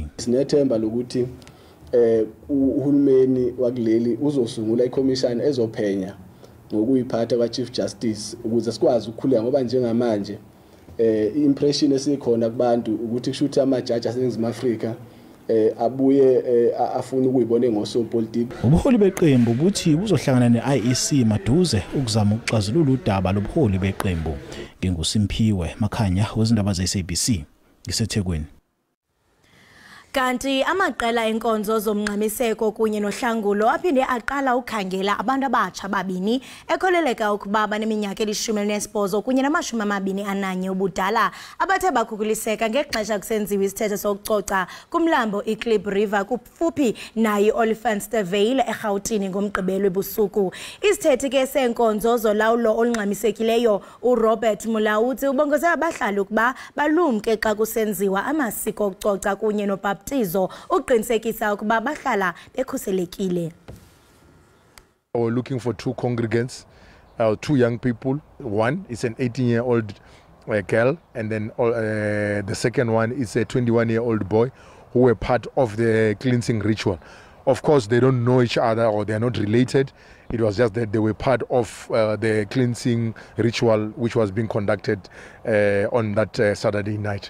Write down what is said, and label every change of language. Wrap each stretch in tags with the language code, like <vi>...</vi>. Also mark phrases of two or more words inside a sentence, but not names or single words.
<zu>Sinethemba lokuthi uhulumeni wakuleli uzosungula ikhomishana ezophenya ngokuyiphatha kwa-Chief Justice ukuze sikwazi ukukhuleka ngoba njengamanje i-impression esikhona kubantu ukuthi kushuthi amajaji aseNingizimu Afrika abuye afuna ukuyibona ngosopolitiki. Ubuholi beqembu buthi buzohlangana ne-IEC maduze ukuzama ukuxazulula udaba lobuholi beqembu. NginguSimphiwe Makhanya wezindaba ze-SABC ngiseThekwini.</zu> <xh>Kanti amaqela enkonzo zomngxamiseko kunye nohlangulo aphinde aqala ukhangela abantu abatsha babini ekholeleka ukuba baneminyaka eli-18 kunye nama-21 ubudala abathe bakhukuliseka ngexesha kusenziwa isithethe sokucoca kumlambo iKlip River kufuphi nayi Olifantsfontein eRhawutini ngomgqibelo ebusuku. Isithethe ke senkonzo zolawulo olungxamisekileyo uRobert Mulawuti ubongoze abahlali ukuba balumke xa kusenziwa amasiko okucoca kunye nobhaptizo uqinisekisa ukuba bahlala bekhuselekile.</xh> <en>We're looking for two congregants, two young people. One is an 18-year-old girl, and then the second one is a 21-year-old boy who were part of the cleansing ritual. Of course, they don't know each other or they are not related. It was just that they were part of the cleansing ritual which was being conducted on that Saturday night.</en>